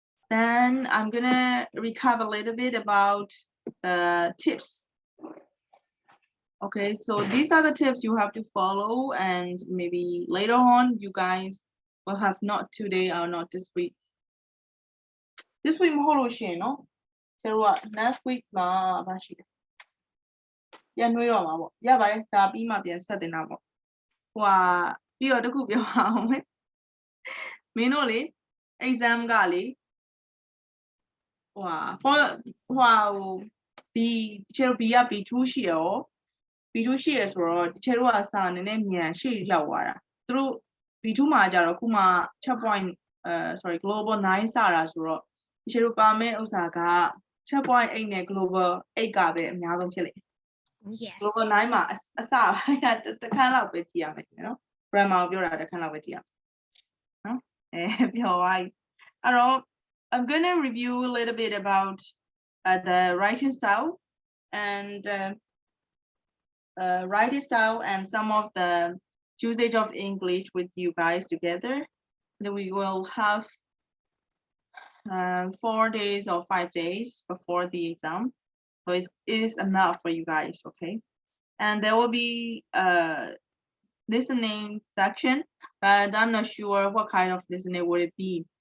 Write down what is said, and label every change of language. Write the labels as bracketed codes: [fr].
[en] Then I'm gonna recap a little bit about the tips. Okay, so these are the tips you have to follow, and maybe later on you guys will have not today or not this week. This week [my] မဟုတ်လို့ရှိရင်เนาะကျွန်တော်က next week မှာဘာရှိလဲပြန်နှွေးတော့မှာပေါ့ရပါတယ်ဒါပြီးမှပြန်ဆက်တင်တာပေါ့ဟိုဟာပြီးတော့တစ်ခုပြောအောင်မယ်မင်းတို့လေ exam ကလေ ဟိုဟာဒီတချို့ B က B2 ရှိရော B2 ရှိရဆိုတော့တချို့ကစာနည်းနည်းမြန်ရှေ့ရောက်သွားတာသူတို့ B2 မှာကြတော့ခုမှချက် point sorry global 9စတာဆိုတော့တချို့ပါမယ့်ဥစ္စာကချက် point 8နဲ့ global 8ကပဲအများဆုံးဖြစ်လိမ့်မယ် [en] Yes. [my] global 9မှာအစပိုင်းကတစ်ခန်းလောက်ပဲကြည့်ရမယ်နော် grammar ကိုပြောတာတစ်ခန်းလောက်ပဲကြည့်ရမယ်နော်ပြောပါအဲ့တော့ [en] I'm going to review a little bit about the writing style and writing style and some of the usage of English with you guys together. Then we will have 4 days or 5 days before the exam. So it is enough for you guys, okay? And there will be a listening section, but I'm not sure what kind of listening would it be.